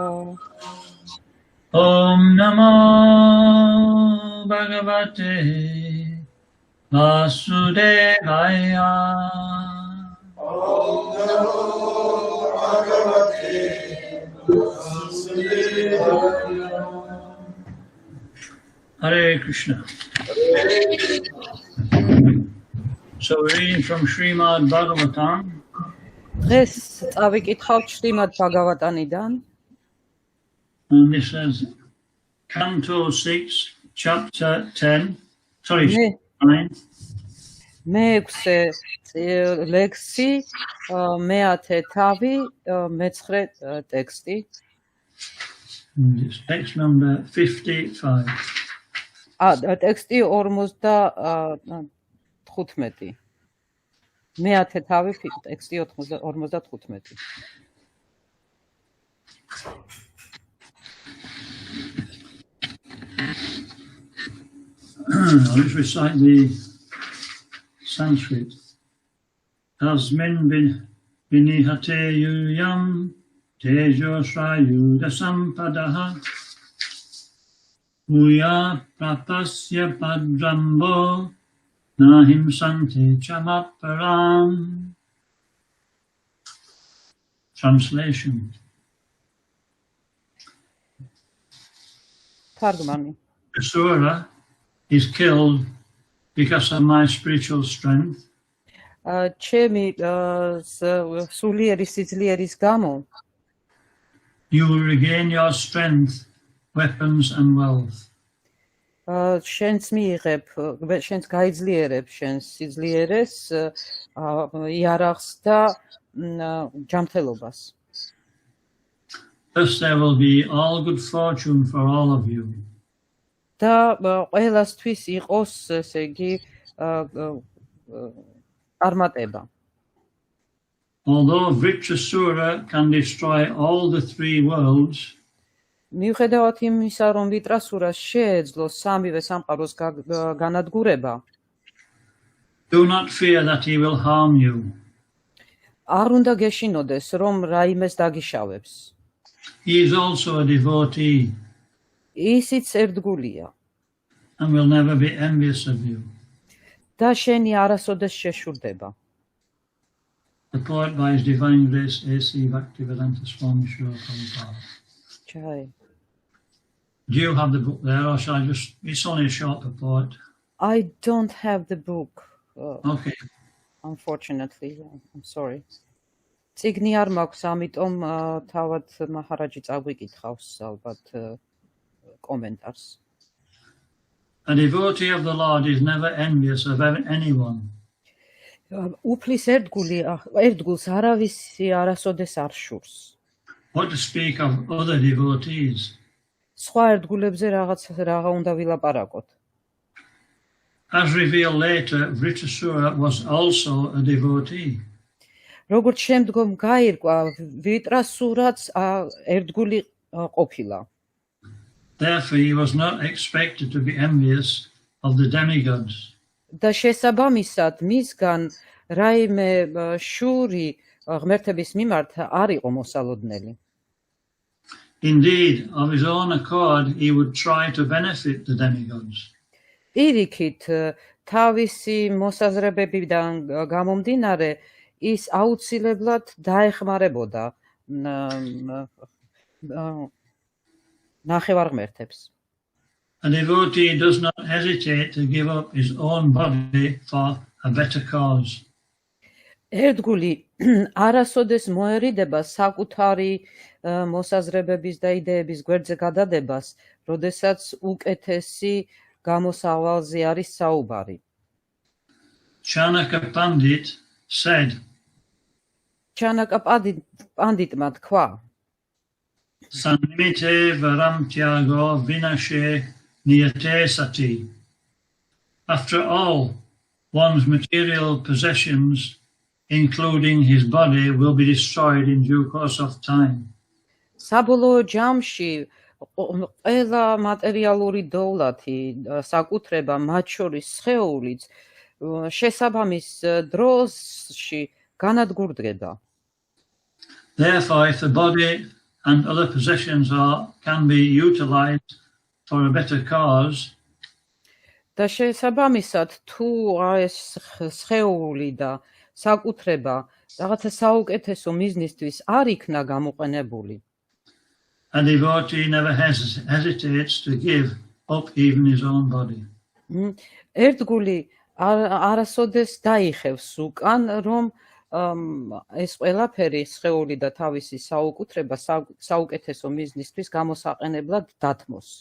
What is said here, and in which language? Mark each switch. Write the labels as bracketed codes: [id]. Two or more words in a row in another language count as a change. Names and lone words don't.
[sa] Om Namo Bhagavate Vasudevaya. Om Namo Bhagavate Vasudevaya. Hare Krishna. [en] So we're reading from Srimad Bhagavatam. [ka] დღეს წავიკითხავთ შრიმად ბაგავატანიდან. [en] And this is Canto 6, Chapter 10. Sorry, 9. [ka] მეექვსე ლექსი, მეათე თავი, მეცხრე ტექსტი. [en] It's text number 55. [ka] ტექსტი 55. მეათე თავი, ტექსტი 55. [en] I'll just recite the Sanskrit. [sa] Asmin vinihate yuyam tejo shrayuda sampadaha uya prapasya padrambo nahim sante chamaparam. [en] Translation. [ka] თარგმანი. [en] Asura is killed because of my spiritual strength. [ka] ჩემი სულიერი სიძლიერის გამო [en] You will regain your strength, weapons and wealth. [ka] შენს გაიძლიერებ შენს სიძლიერეს, იარაღს და ჯანმრთელობას. [en] Thus there will be all good fortune for all of you. [ka] და ყველასთვის იყოს, ესე იგი, წარმატება. [en] Although Vritrasura can destroy all the three worlds, [ka] მიუხედავად იმისა, რომ ვიტრასურას შეეძლო სამივე სამყაროს განადგურება, [en] do not fear that he will harm you. [ka] არ უნდა გეშინოდეს, რომ რაიმეს დაგიშავებს. [en] He is also a devotee [ka] ისიც ერთგულია [en] and will never be envious of you. [ka] და შენი არასოდეს შეშურდება. [en] The poet by His Divine Grace A.C. Bhaktivedanta Swami Srila Prabhupada. Jai. Do you have the book there, or shall I just? It's only a short report. I don't have the book. Okay. Unfortunately, I'm sorry. [ka] წიგნი არ მაქვს, ამიტომ თავად მაჰარაჯი წაგვიკითხავს ალბათ კომენტარს. [en] A devotee of the Lord is never envious of anyone. [ka] უფლის ერთგულს არავისი არასოდეს არ შურს. [en] What to speak of other devotees? [ka] სხვა ერთგულებზე რაღა უნდა ვილაპარაკოთ. [en] As revealed later, Vritrasura was also a devotee. [ka] როგორც შემდგომ გაირკვა, ვიტრასურაც ერთგული ყოფილა. [en] Therefore, he was not expected to be envious of the demigods. [ka] და შესაბამისად, მისგან რაიმე შური ღმერთების მიმართ არ იყო მოსალოდნელი. [en] Indeed, of his own accord, he would try to benefit the demigods. [ka] პირიქით, თავისი მოსაზრებებიდან გამომდინარე, ის აუცილებლად დაეხმარებოდა ნახევარღმერთებს. [en] A devotee does not hesitate to give up his own body for a better cause. [ka] ერთგული არასოდეს მოერიდება საკუთარი მოსაზრებების და იდეების გვერდზე გადადებას, როდესაც უკეთესი გამოსავალზე არის საუბარი. [en] Chanaka Pandit said, [ka] ჩანაკა პანდიტმა თქვა, [sa] Sanimite varam tyago vinashe niyate sati. [en] After all, one's material possessions, including his body, will be destroyed in due course of time. [ka] საბოლოო ჯამში ყველა მატერიალური დოვლათი, საკუთრება, მათ შორის სხეულიც, შესაბამის დროში განადგურდება. [en] Therefore, if the body and other possessions can be utilized for a better cause, [ka] და შესაბამისად, თუ ეს სხეული და საკუთრება რაღაცა საუკეთესო მიზნისთვის არ იქნა გამოყენებული, [en] a devotee never hesitates to give up even his own body. [ka] ერთგული არასოდეს დაიხევს უკან, რომ ეს ყველაფერი სხეული და თავისი საუკეთრება საუკეთესო მიზნისთვის გამოსაყენებლად დათმოს.